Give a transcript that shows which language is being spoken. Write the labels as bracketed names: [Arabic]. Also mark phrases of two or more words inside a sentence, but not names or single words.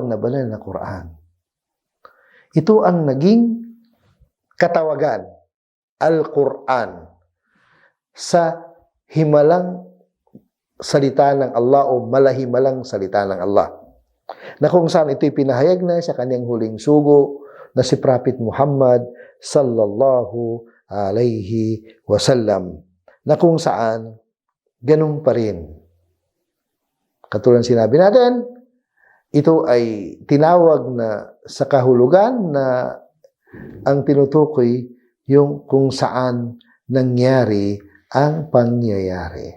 [Filipino] na banal na Quran, ito ang naging katawagan, Al-Quran, sa himalang salita ng Allah o malahimalang salita ng Allah, na kung saan ito'y pinahayag na sa kanyang huling sugo na si Prophet Muhammad [Arabic] صلى الله عليه وسلم, [Filipino] na kung saan ganun pa rin. Katulad sinabi natin, ito ay tinawag na sa kahulugan na ang tinutukoy yung kung saan nangyari ang pangyayari.